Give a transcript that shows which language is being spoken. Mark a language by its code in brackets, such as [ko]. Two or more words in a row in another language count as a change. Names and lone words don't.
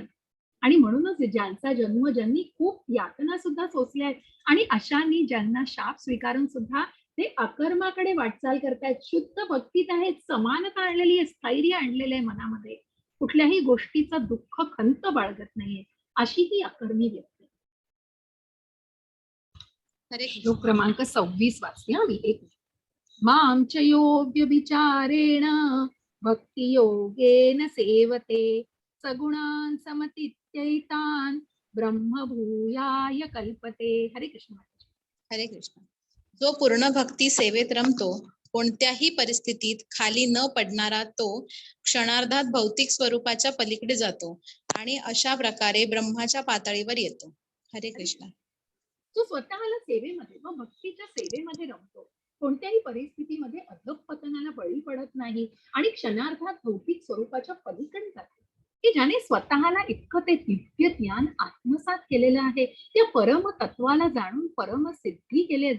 [mr] आणि म्हणूनच ज्यांचा जन्म, ज्यांनी खूप यातना सुद्धा सोसल्या आहेत आणि अशांनी ज्यांना शाप स्वीकारून सुद्धा ते अकर्माकडे वाटचाल करतायत, शुद्ध भक्तीत आहेत, समानता आणलेली आहे, स्थैर्य आणलेलं आहे मनामध्ये, कुठल्याही गोष्टीचं दुःख खंत बाळगत नाहीये, अशी ही अकर्मी व्यक्ती. हरे श्लोक क्रमांक 26 वाचते हा मी. [sa] एक मां च योग्य विचारेण भक्ती योगेन सेवते सगुणान समतीत्यैतान ब्रह्म भूयाय कल्पते. [mr] हरे कृष्ण. हरे कृष्ण. जो पूर्ण भक्ती सेवेत रमतो, कोणत्याही परिस्थितीत खाली न पडणारा, तो क्षणार्धात भौतिक स्वरूपाच्या पलीकडे जातो आणि अशा प्रकारे ब्रह्माच्या पातळीवर येतो. हरे कृष्ण. जो स्वतःला सेवेमध्ये व भक्तीच्या सेवेमध्ये रमतो, कोणत्याही परिस्थितीमध्ये अधःपतनाला बळी पडत नाही आणि क्षणार्धात भौतिक स्वरूपाच्या पलीकडे जातो, की ज्याने स्वतःला इतकं ते दिव्य ज्ञान आत्मसात केलेलं आहे, त्या परम तत्वाला जाणून परम सिद्धी केली आहे.